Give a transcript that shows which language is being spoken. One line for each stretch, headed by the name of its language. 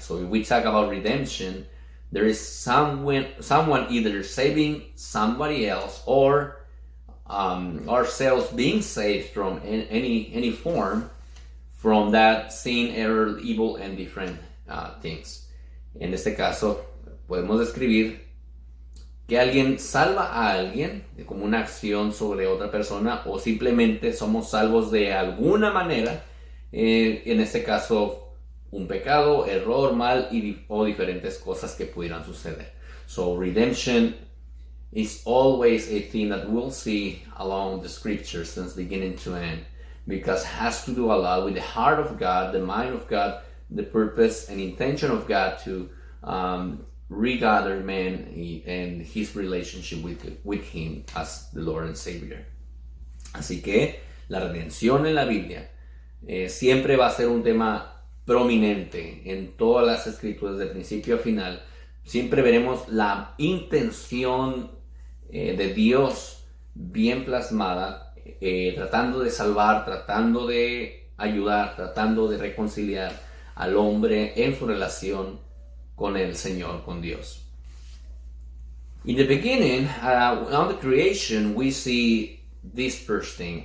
English: So if we talk about redemption, there is someone either saving somebody else or ourselves being saved from any form from that sin, error, evil, and different things.
Spanish: En este caso, podemos describir que alguien salva a alguien como una acción sobre otra persona, o simplemente somos salvos de alguna manera, en este caso un pecado, error, mal o diferentes cosas que pudieran suceder.
English: So redemption is always a thing that we'll see along the scriptures since beginning to end, because it has to do a lot with the heart of God, the mind of God, the purpose and intention of God to regather man and his relationship with him as the Lord and Savior.
Spanish: Así que la redención en la Biblia siempre va a ser un tema prominente en todas las escrituras de principio a final. Siempre veremos la intención de Dios bien plasmada, tratando de salvar, tratando de ayudar, tratando de reconciliar al hombre en su relación con el Señor, con Dios.
English: In the beginning, on the creation, we see this first thing.